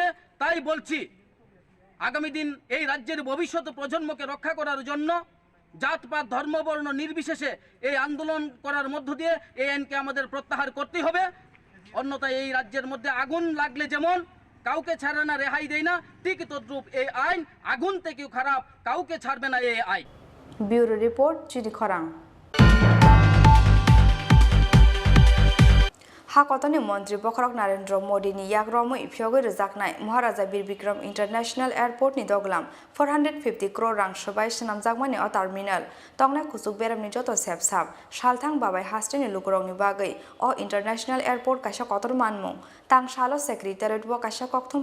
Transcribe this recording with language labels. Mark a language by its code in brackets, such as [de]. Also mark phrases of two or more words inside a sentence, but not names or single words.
[bn] তাই বলছি আগামী দিন এই রাজ্যের ভবিষ্যৎ প্রজন্মকে রক্ষা করার জন্য জাতপাত ধর্মবর্ণ নির্বিশেষে এই আন্দোলন করার মধ্য দিয়ে এই আইনকে আমাদের প্রত্যাহার করতে হবে। অন্যথায় এই রাজ্যের মধ্যে আগুন লাগলে যেমন কাউকে ছাড়ে না, রেহাই দেয় না, ঠিক তদ্রূপ এই আইন আগুন থেকেও খারাপ, কাউকে ছাড়বে না এই আইন। [en] Bureau report, চিনি খরাং। [trp] हाकतनि मंत्री बखरक नरेंद्र मोदी नि याग्रमै फियोगै रजाकनाय महाराजा बीर बिक्रम इंटरनेशनल एयरपोर्ट नि दगलाम 450 करोड़ रां सबाय सनामजाकमानि अ टार्मिनल तंगनाय खुसुक बेरामनि जतो सेबसाब सालथां बाबाय हास्टेनि लुकरंनि बागै अ इंटरनेशनल एयरपोर्ट काशा कतर मानमुं तां सालो सेक्रेटारियेट व काशा कक्थुम